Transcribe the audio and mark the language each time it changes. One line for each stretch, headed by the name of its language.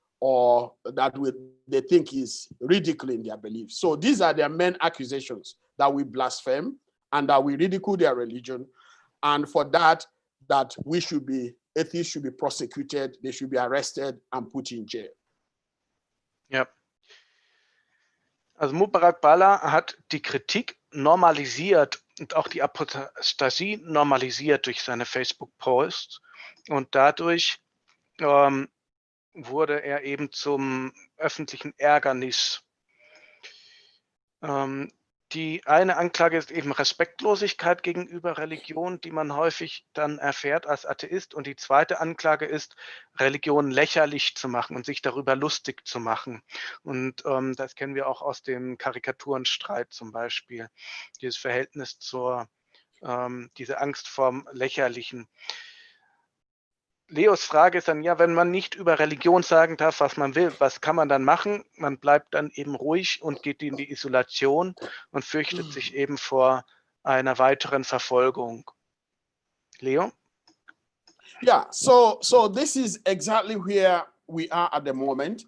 English: or that they think is ridiculing their beliefs. So these are their main accusations, that we blaspheme and that we ridicule their religion. And for that atheists should be prosecuted, they should be arrested and put in jail.
German: Ja. Also Mubarak Bala hat die Kritik normalisiert und auch die Apostasie normalisiert durch seine Facebook-Posts. Und dadurch wurde er eben zum öffentlichen Ärgernis. Die eine Anklage ist eben Respektlosigkeit gegenüber Religion, die man häufig dann erfährt als Atheist. Und die zweite Anklage ist, Religion lächerlich zu machen und sich darüber lustig zu machen. Und das kennen wir auch aus dem Karikaturenstreit zum Beispiel. Dieses Verhältnis zur, diese Angst vorm Lächerlichen. Leos Frage ist dann, ja, wenn man nicht über Religion sagen darf, was man will, was kann man dann machen? Man bleibt dann eben ruhig und geht in die Isolation und fürchtet sich eben vor einer weiteren Verfolgung. Leo?
English: Yeah, so this is exactly where we are at the moment.